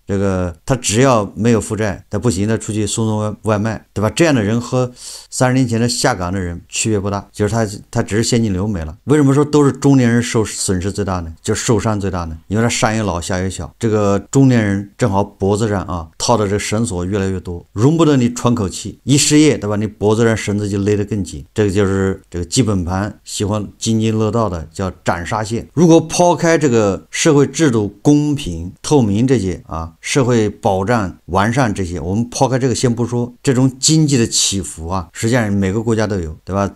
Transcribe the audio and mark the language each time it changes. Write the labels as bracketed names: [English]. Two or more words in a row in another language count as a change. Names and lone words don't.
[Chinese] 這個他只要沒有負債，他不行的出去送外賣，對吧？這樣的人和30年前的下崗的人區別不大，就是他只是現金流沒了。為什麼說都是中年人受損失最大呢？就受傷最大呢？因為他上有老下有小，這個中年人正好脖子上啊套的這個繩索越來越多，容不得你喘口氣。一失業，對吧？你脖子上繩子就勒得更緊。這個就是這個基本盤喜歡津津樂道的叫斬殺線。如果拋開這個社會制度公平透明這些啊，社會保障完善這些，我們拋開這個先不說，這種經濟的起伏啊，實際上每個國家都有，對吧？